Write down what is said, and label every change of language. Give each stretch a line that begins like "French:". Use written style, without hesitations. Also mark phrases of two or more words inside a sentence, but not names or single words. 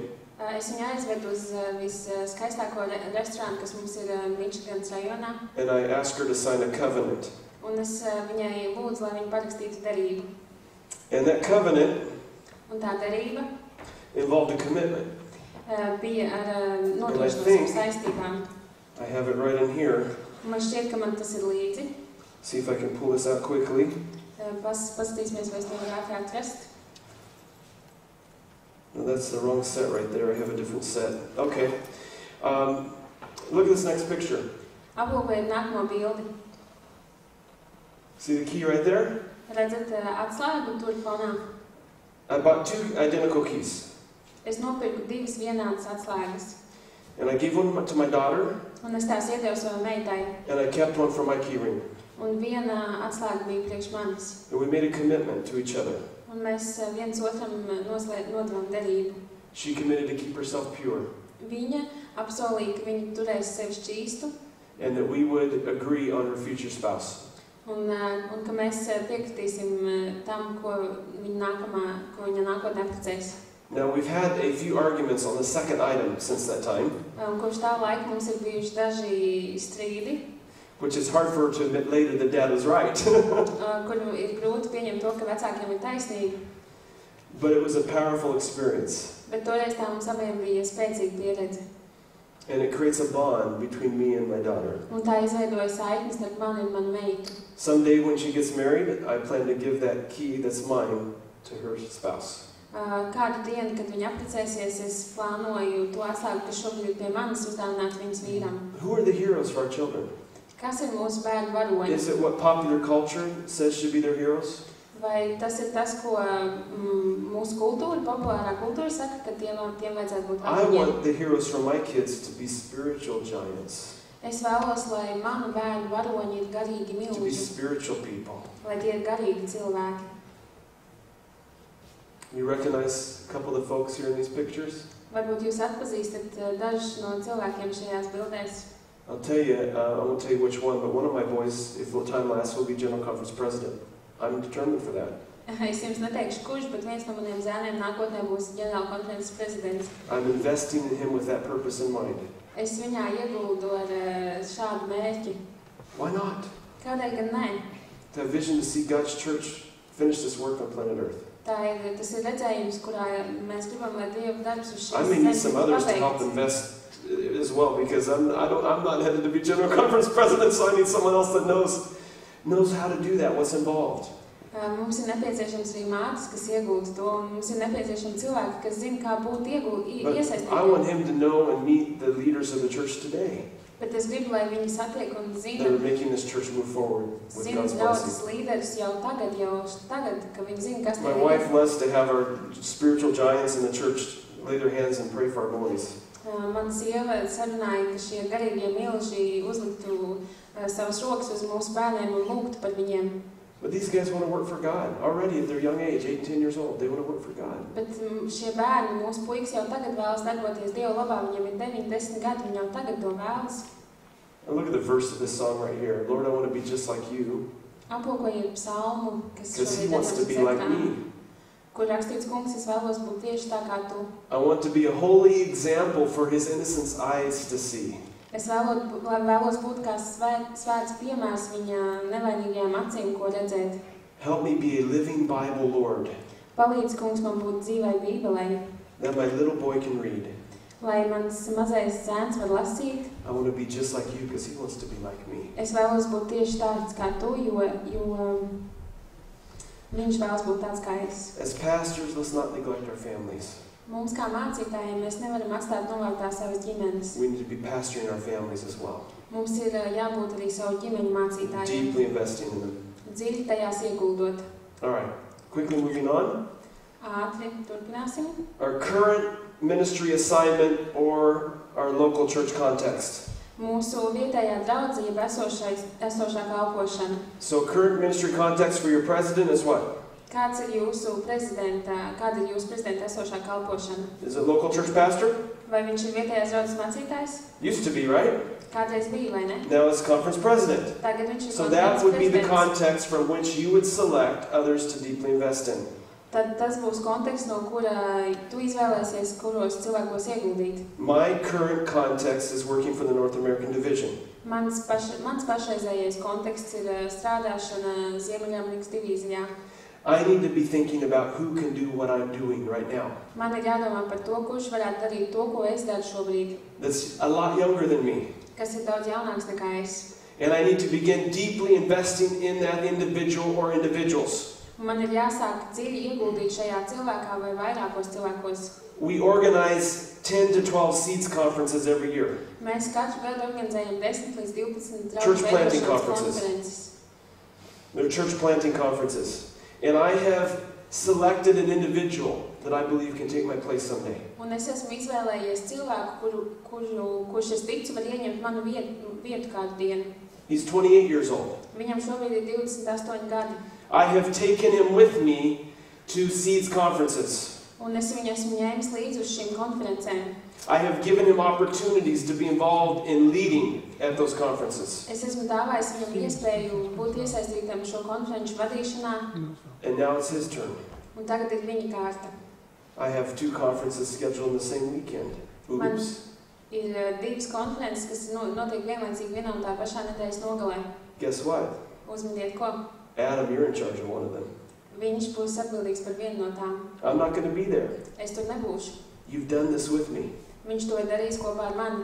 Latvian: Es viņu aizvedu uz viskaistāko restorānu, kas mums ir Mičiganas rajonā.
English: And I asked her to sign a covenant.
Latvian: Un es viņai lūdzu, lai viņa parakstītu derību.
English: And that covenant
Latvian: Un tā derība
English: involved a commitment.
Latvian: Bija ar nodrošināšanas saistībām.
English: I have it right in here.
Latvian: Man šķiet, ka man tas ir līdzi.
English: See if I can pull this out quickly.
Latvian: Paskatīsimies, vai es to varu ātri atrast.
English: No, that's the wrong set right there. I have a different set. Okay. Look at this next picture.
Latvian: Aplūkojiet nākamo bildi.
English: See the key right there?
Latvian: Redzat atslēgu tur fonā.
English: I bought 2 identical keys.
Latvian: Es nopirku 2 vienādas atslēgas.
English: And I gave one to my daughter,
Latvian: Un es tās iedevu savai meitai.
English: and I kept one for my key ring.
Latvian: Un viena atslēga bija priekš manis.
English: And we made a commitment to each other.
Latvian: Un mēs viens otram nodevām derību.
English: She committed to keep herself pure,
Latvian: Viņa apsolīja, ka viņa turēs sevi šķīstu.
English: and that we would agree on her future spouse.
Latvian: Un ka mēs piekritīsim tam, ko viņa nākotnē apprecēs.
English: Now, we've had a few arguments on the second item since that time,
Latvian: Un kopš tā laika mums ir bijuši daži strīdi,
English: which is hard for her to admit later that Dad was right.
Latvian: kur ir grūti pieņemt to, ka vecākiem ir taisnība.
English: But it was a powerful experience,
Latvian: Bet toreiz tā mums abiem bija spēcīga pieredze.
English: and it creates a bond between me and my daughter.
Latvian: Un tā izveidoja saikni starp mani un manu meitu.
English: Someday when she gets married, I plan to give that key that's mine to her spouse.
Latvian: Kādu dienu, kad viņa apprecēsies, es plānoju to atslēgu, kas šobrīd ir pie manis, uzdāvināt viņas vīram.
English: Who are the heroes for our children?
Latvian: Kas ir mūsu bērnu varoņi?
English: Is it what popular culture says should be their heroes?
Latvian: Vai tas ir tas, ko mūsu kultūra, populārā kultūra saka, ka tiem vajadzētu būt
English: I
Latvian: varoņiem?
English: want the heroes for my kids to be spiritual giants,
Latvian: Es vēlos, lai manu bērnu varoņi ir garīgi
English: to be
Latvian: milži,
English: spiritual people.
Latvian: lai tie ir garīgi cilvēki.
English: You recognize a couple of the folks here in these pictures?
Latvian: Varbūt jūs atpazīstat dažus no cilvēkiem šajās bildēs.
English: I'll tell you, I won't tell you which one, but one of my boys, if the time lasts, will be General Conference President. I'm determined for that.
Latvian: Es jums neteikšu, kurš, bet viens no maniem zēniem nākotnē būs ģenerāla konferences prezidents.
English: I'm investing in him with that purpose in mind.
Latvian: Es viņā ieguldu ar šādu mērķi.
English: Why not?
Latvian: Kādēļ gan nē?
English: To have vision to see God's church finish this work on planet Earth.
Latvian: Tas ir redzējums, kurā mēs gribam, lai Dieva darbs uz
English: I
Latvian: šīs
English: may need some
Latvian: zemes
English: others to help
Latvian: pabeigts.
English: invest as well, because I'm not headed to be General Conference President, so I need someone else that knows how to do that, what's involved.
Latvian: Mums ir nepieciešams arī mātes, kas iegūst to, un mums ir nepieciešami cilvēki, kas zina, kā būt
English: But I want
Latvian: iesaistītiem.
English: him to know and meet the leaders of the church today.
Latvian: Bet es gribu, lai viņi satiek un
English: that are making this church move forward with God's
Latvian: draudzes
English: blessing.
Latvian: līderus jau tagad, ka viņi zina, kas
English: My wife loves to have our spiritual giants in the church lay their hands and pray for our boys.
Latvian: Man sieva sarunāja, ka šie garīgie milži uzliktu savas rokas uz mūsu bērniem un lūgtu par viņiem.
English: But these guys want to work for God. Already at their young age, 8 and 10 years old, they want to work for God.
Latvian: Bet šie bērni, mūsu puikas jau tagad vēlas darboties Dieva labā, viņiem ir 9, 10 gadi, viņi jau tagad to vēlas.
English: And look at the verse of this song right here. Lord, I want to be just like you.
Latvian: Aplūkojiet psalmu, kas
English: Because he wants to be like me.
Latvian: Kur rakstīts, kungs, es vēlos būt tieši tā kā tu.
English: I want to be a holy example for his innocent eyes to see.
Latvian: Es vēlos būt kā svēts piemērs viņa nevainīgajām acīm, ko redzēt.
English: Help me be a living Bible, Lord.
Latvian: Palīdz, kungs, man būt dzīvai Bībelei,
English: that my little boy can read.
Latvian: lai mans mazais zēns var lasīt.
English: I want to be just like you because he wants to be like me.
Latvian: Es vēlos būt tieši tāds kā tu, jo viņš vēlas būt tāds kā es.
English: As pastors, let's not neglect our families.
Latvian: Mums kā mācītājiem mēs nevaram atstāt novārtā savas ģimenes.
English: We need to be pastoring our families as well.
Latvian: Mums ir jābūt arī savu ģimeņu mācītājiem.
English: Deeply investing in them.
Latvian: Dziļi tajās ieguldot.
English: All right, quickly moving on.
Latvian: Ātri turpināsim.
English: Our current ministry assignment or our local church context.
Latvian: Mūsu vietējā draudzība esošā kalpošana.
English: So current ministry context for your president is what?
Latvian: Kāda ir jūsu prezidenta esošā kalpošana?
English: Is it local church pastor?
Latvian: Vai viņš ir vietējās draudzes mācītājs?
English: Used to be, right?
Latvian: Kādreiz bija, vai ne?
English: Now it's conference president.
Latvian: Tagad viņš ir
English: So that would be the
Latvian: prezidents.
English: context from which you would select others to deeply invest in.
Latvian: Tad tas būs konteksts, no kura tu izvēlēsies, kuros cilvēkos ieguldīt.
English: My current context is working for the North American division.
Latvian: Mans pašreizējais konteksts ir strādāšana Ziemeļamērikas divīzijā.
English: I need to be thinking about who can do what I'm doing right now.
Latvian: Man ir jādomā par to, kurš varētu darīt to, ko es daru šobrīd,
English: That's a lot younger than me.
Latvian: kas ir daudz jaunāks nekā es.
English: And I need to begin deeply investing in that individual or individuals.
Latvian: Man ir jāsāk dziļi ieguldīt šajā cilvēkā vai vairākos cilvēkos.
English: We organize 10 to 12 seeds conferences every year.
Latvian: Mēs katru gadu organizējam 10 līdz 12
English: Church
Latvian: draudžu
English: planting
Latvian: veidošanas
English: conferences.
Latvian: konferences.
English: They're church planting conferences. And I have selected an individual that I believe can take my place someday.
Latvian: Un es esmu izvēlējies cilvēku, kurš es ticu var ieņemt manu vietu kādu dienu.
English: He's 28 years old.
Latvian: Viņam šobrīd ir 28 gadi.
English: I have taken him with me to seeds conferences.
Latvian: Un es viņu esmu ņēmis līdzi uz šīm konferencēm.
English: I have given him opportunities to be involved in leading at those conferences.
Latvian: Es esmu dāvājis viņam iespēju būt iesaistītam šo konferenču vadīšanā,
English: And now it's his turn.
Latvian: un tagad ir viņa kārta.
English: I have 2 conferences scheduled in the same weekend. Oops.
Latvian: Ir 2 konferences, kas notiek vienlaicīgi vienā un tā pašā nedēļas nogalē.
English: Guess what?
Latvian: Uzminiet ko?
English: Adam, you're in charge of one of them.
Latvian: Viņš būs atbildīgs par vienu no tām.
English: I'm not going to be there.
Latvian: Es tur nebūšu.
English: You've done this with me.
Latvian: Viņš to ir darījis kopā ar mani.